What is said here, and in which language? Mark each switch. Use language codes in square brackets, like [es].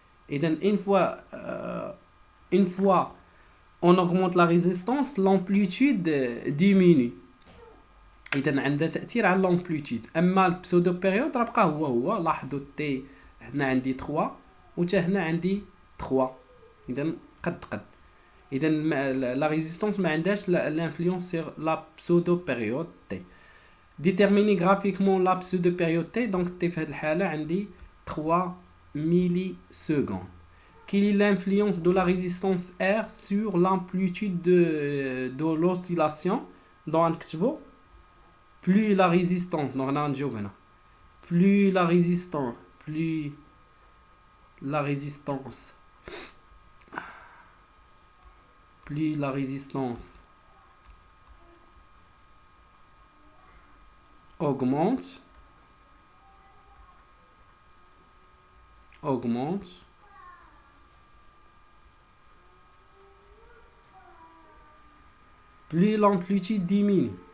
[fr] اذا une fois on augmente la résistance, l'amplitude diminue. [ar] إذا عندها تأثير على l'amplitude. أما البسودو بيريود راه بقى هو لاحظوا تي هنا عندي 3 وتا هنا عندي 3. إذا قد إذا لا ريزيستونس ما عندهاش l'influence sur la pseudo période T. [fr] Déterminer graphiquement la pseudo période T. [ar] donc T في هذه الحالة عندي 3 millisecondes. [fr] Quelle est l'influence de la résistance R sur l'amplitude de l'oscillation? Donc [ar] نكتبو [fr] plus la résistance, donc [ar] هنا نجاوب هنا [fr] plus la résistance augmente plus l'amplitude diminue.